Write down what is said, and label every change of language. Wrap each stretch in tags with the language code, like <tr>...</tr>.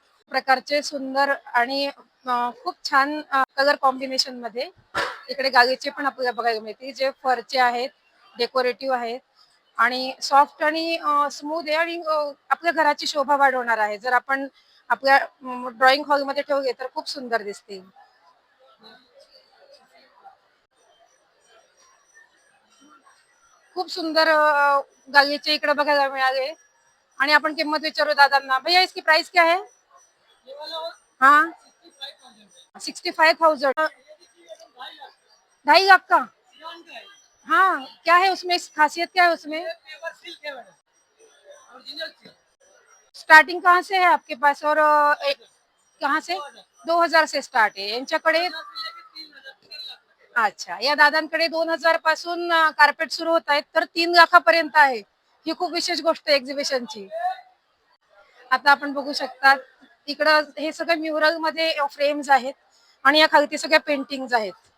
<mr>प्रकारचे सुंदर आणि खूप छान कलर कॉम्बिनेशन मध्ये इकडे गालीचे पण आपल्याला बघायला मिळते जे फरचे आहेत, डेकोरेटिव्ह आहेत आणि सॉफ्ट आणि स्मूथ आहे आणि आपल्या घराची शोभा वाढवणार आहे. जर आपण आपल्या ड्रॉइंग हॉलमध्ये ठेवले तर खूप सुंदर दिसतील. खूप सुंदर गालीचे इकडे बघायला मिळाले आणि आपण किंमत विचारू दादांना.</mr> <hi>भैया इसकी प्राइस क्या है? हाँ 65,000. 2.5 लाख का? हाँ क्या है उसमें खासियत क्या है उसमें? स्टार्टिंग कहाँ से है आपके पास और कहाँ से?</hi> <mr>2,000 से स्टार्ट आहे यांच्याकडे. अच्छा, या दादांकडे 2000 पासून कार्पेट सुरू होत आहेत, तर 3 लाखापर्यंत आहे. ही खूप विशेष गोष्ट आहे एक्झिबिशनची. आता आपण बघू शकतात, इकडं हे सगळे म्युरल मध्ये फ्रेम्स आहेत आणि या खालती सगळ्या पेंटिंग्स आहेत.</mr>